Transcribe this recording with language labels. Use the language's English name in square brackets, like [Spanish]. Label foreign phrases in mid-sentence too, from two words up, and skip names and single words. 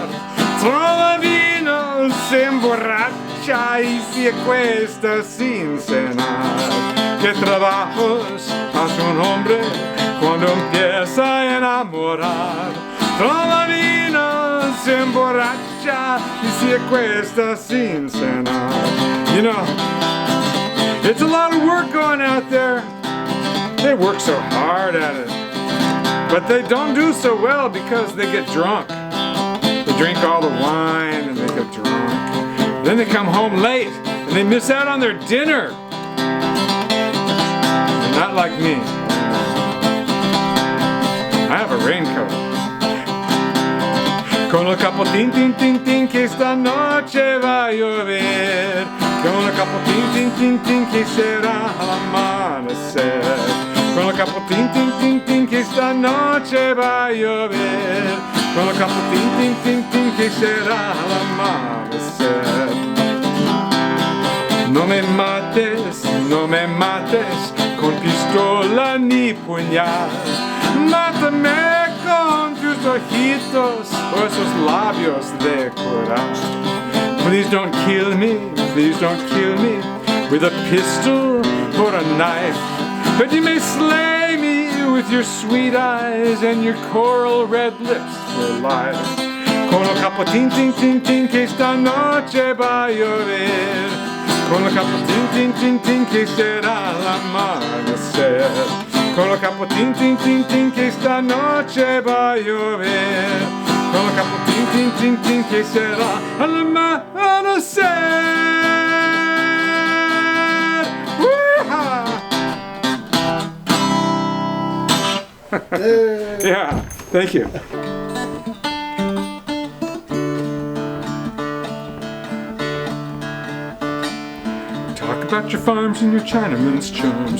[Spanish] Todavía se emborracha y se acuesta sin cenar. ¿Qué trabajos hace un hombre cuando empieza a enamorar? Todavía se emborracha y se acuesta sin cenar. [English] You know, it's a lot of work going out there. They work so hard at it, but they don't do so well because they get drunk. They drink all the wine and they get drunk. Then they come home late and they miss out on their dinner. They're not like me. I have a raincoat. [Spanish] Con el capotín, tin, tin, tin, que esta noche va a llover. Con el capotín, tin, tin, tin, que será al amanecer. Con el capotín, tin, tin, tin, que esta noche va a llover. Con el capotín, tin, tin, tin, que será al amanecer. No me mates, no me mates, con pistola ni puñal. Mátame con tus ojitos o esos labios de coral. [English] Please don't kill me, please don't kill me with a pistol or a knife. But you may slay me with your sweet eyes and your coral red lips for life. [Spanish] Con el capotín, tin, tin, tin, que esta noche va a llover. Con el capotín, tin, tin, tin, que será al amanecer. Con el capotín, tin, tin, tin, que esta noche va a llover. Con el capotín, tin, tin, tin, que será al amanecer. [English] Yeah, thank you. Talk about your farms and your Chinaman's charms.